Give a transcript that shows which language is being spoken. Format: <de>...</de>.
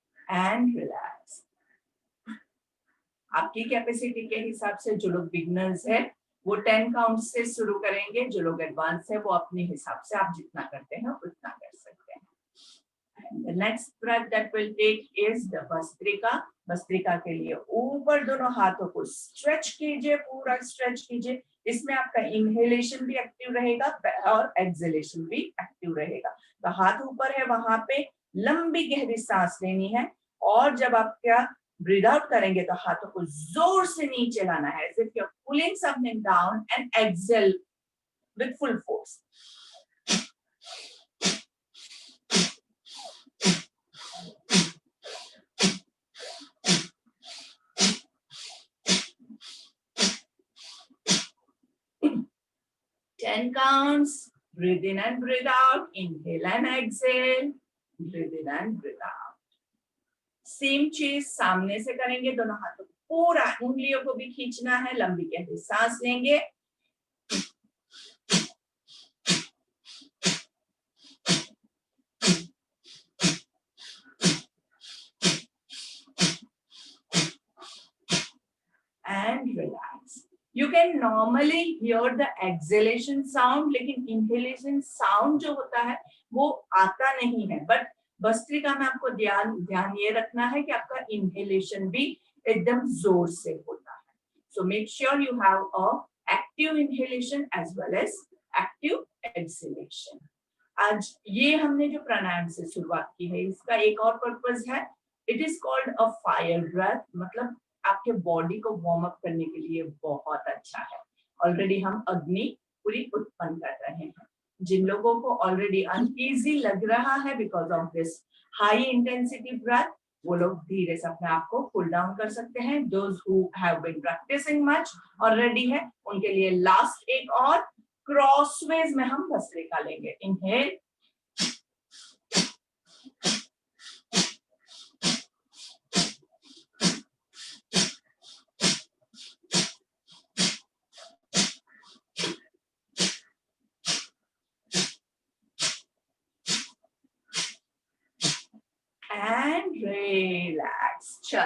<en>And relax.</en> <hi>आपकी capacity के हिसाब से जो लोग बिगनर्स है वो 10 काउंट से शुरू करेंगे। जो लोग एडवांस है वो अपने हिसाब से आप जितना करते हैं उतना कर सकते हैं।</hi> <en>The next breath that we'll take is the bhastrika.</en> <hi>Bhastrika के लिए ऊपर दोनों हाथों को स्ट्रेच कीजिए, पूरा स्ट्रेच कीजिए। इसमें आपका इनहेलेशन भी एक्टिव रहेगा और एक्सहेलेशन भी एक्टिव रहेगा। तो हाथ ऊपर है, वहां पे लंबी गहरी सांस लेनी है और जब आप क्या ब्रीथ आउट करेंगे तो हाथों को जोर से नीचे लाना है,</hi> <en>as if you're pulling something down, and exhale with full force. Ten counts. Breathe in and breathe out. Inhale and exhale. Breathe in and breathe out.</en> <hi>Same चीज सामने से करेंगे, दोनों हाथों पूरा उंगलियों को भी खींचना है, लंबी गहरी सांस लेंगे.</hi> <en>And relax. You can normally hear the exhalation sound,</en> <hi>लेकिन inhalation sound जो होता है वो आता नहीं है. But भस्त्रिका में आपको ध्यान ये रखना है कि आपका inhalation भी एकदम जोर से होता है.</hi> <en>So make sure you have a active inhalation as well as active exhalation.</en> <hi>आज ये हमने जो प्राणायाम से शुरुआत की है, इसका एक और पर्पस है.</hi> <en>It is called a fire breath.</en> <hi>मतलब आपके बॉडी को वार्म अप करने के लिए बहुत अच्छा है. ऑलरेडी हम अग्नि पूरी उत्पन्न कर रहे हैं. जिन लोगों को ऑलरेडी अनईजी लग रहा है</hi> <en>because of this high intensity breath,</en> <hi>वो लोग धीरे से अपने आप को कूल डाउन कर सकते हैं.</hi> <en>those who have been practicing much already</en> <hi>है, उनके लिए लास्ट एक और क्रॉसवेज में हम भस्त्रिका लेंगे.</hi> <en>Inhale, and relax.</en>